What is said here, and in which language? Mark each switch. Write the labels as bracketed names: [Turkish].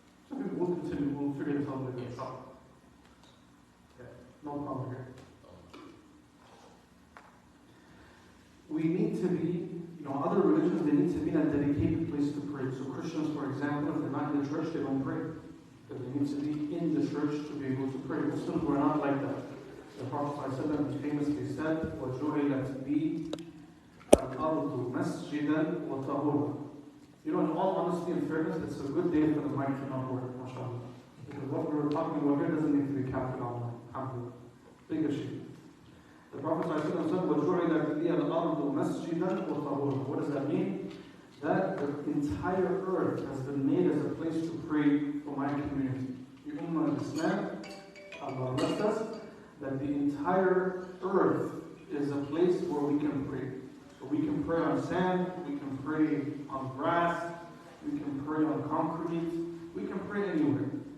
[English] So we'll continue, we'll figure this out later. Okay, no problem here. We need to be, other religions, they need to be in a dedicated place to pray. So Christians, for example, if they're not in the church, they don't pray. Because they need to be in the church to be able to pray. Muslims were not like that. The Prophet ﷺ famously said, [Arabic] وَجُعِلَتْ بِي الْأَرْضُ مَسْجِدًا وَطَهُورًا. [English] In all honesty and fairness, it's a good day for the mic to not work, mashallah. Because what we're talking about here doesn't need to be captured online. Alhamdulillah. Big issue. The Prophet ﷺ said, [Arabic] وَجُعِلَتْ لِيَ الْأَرْضُ مَسْجِدًا وَطَهُورًا. [English] What does that mean? That the entire earth has been made as a place to pray for my community. The Ummah of Islam, Allah blessed us, that the entire earth is a place where we can pray. So we can pray on sand, we can pray on grass, we can pray on concrete, we can pray anywhere.